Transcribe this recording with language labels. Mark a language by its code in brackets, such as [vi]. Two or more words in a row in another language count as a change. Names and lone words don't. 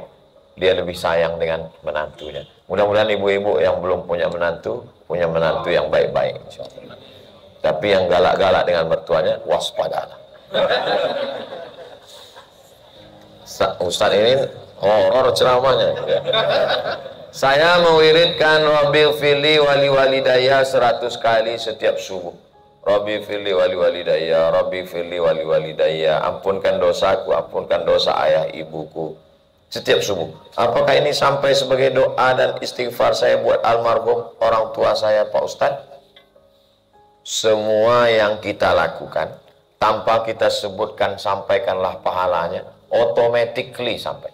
[id] Dia lebih sayang dengan menantunya. Mudah-mudahan ibu-ibu yang belum punya menantu yang baik-baik. Tapi yang galak-galak dengan mertuanya, waspadalah. Ustaz ini horor ceramahnya. Saya mewiridkan [ar] ربي اغفر لي ولوالدي [id] 100 kali setiap subuh. [ar] ربي اغفر لي ولوالدي ربي اغفر لي ولوالدي, [id] ampunkan dosaku, ampunkan dosa ayah ibuku. Setiap subuh. Apakah ini sampai sebagai doa dan istighfar saya buat almarhum orang tua saya Pak Ustadz? Semua yang kita lakukan tanpa kita sebutkan sampaikanlah pahalanya, automatically sampai.